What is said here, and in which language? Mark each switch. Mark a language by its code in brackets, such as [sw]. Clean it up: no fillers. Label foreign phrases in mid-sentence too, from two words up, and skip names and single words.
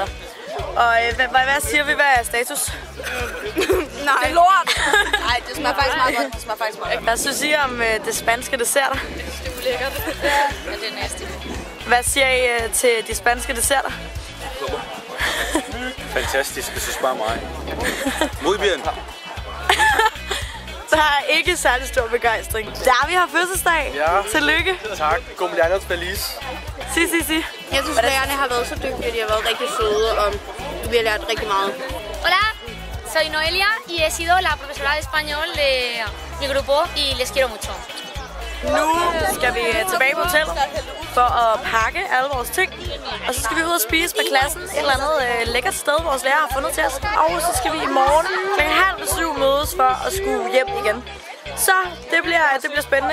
[da] Og hvad siger vi, hvad er status? Nej. Det er lort! Nej, det smager faktisk meget godt. Det smager faktisk meget godt. Hvad synes I om det spanske desserter? Det er lækkert. Ja, det er nasty. Hvad siger I til de spanske desserter? Fantastisk, jeg synes bare mig. [es] Muy bien. [da] Der er ikke særlig stor begejstring. Der vi har fødselsdag. Ja. Tillykke. Tak. [es] Cumpleaños feliz. Si. [da] Jeg synes, lærerne har været så dygtige. De har været rigtig søde, og vi har lært rigtig meget. [es] Hola, soy Noelia y he sido la profesora de español de mi grupo y les quiero mucho. [da] Nu skal vi tilbage på hotellet for at pakke alle vores ting. Og så skal vi ud og spise med klassen et eller andet lækkert sted, vores lærer har fundet til os. Og så skal vi i morgen kl. 6:30 mødes for at skulle hjem igen. Så det bliver spændende.